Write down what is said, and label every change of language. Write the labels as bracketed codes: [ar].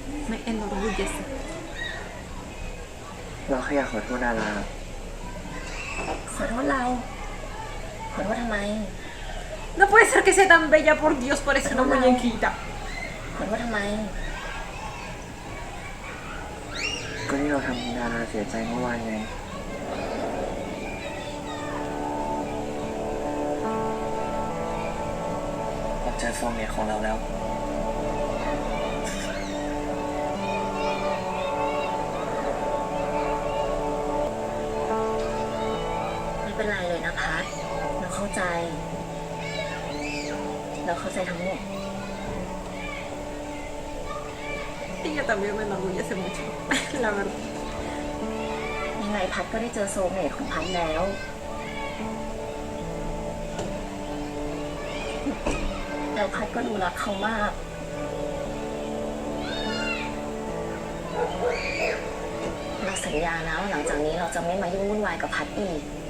[es] Me enorgullece. [th] เราแค่อยากขอโทษนารา ขอโทษเรา ขอโทษทำไม [es] No puede ser que sea tan bella, por Dios, parece una muñequita. [th] ขอโทษทำไม ก็ที่เราทำนาราเสียใจเมื่อวานไงเราเจอโซเมียของเราแล้ว ไม่เป็นไรเลยนะพัดเราเข้าใจ เราเข้าใจทั้งหมด [es] Ella también me enorgullece mucho, la verdad. [th] ยังไงพัดก็ได้เจอโซลเมทของพัดแล้ว แล้วพัดก็ดูรักเขามาก เราสัญญานะว่าหลังจากนี้เราจะไม่มายุ่งวุ่นวายกับพัดอีก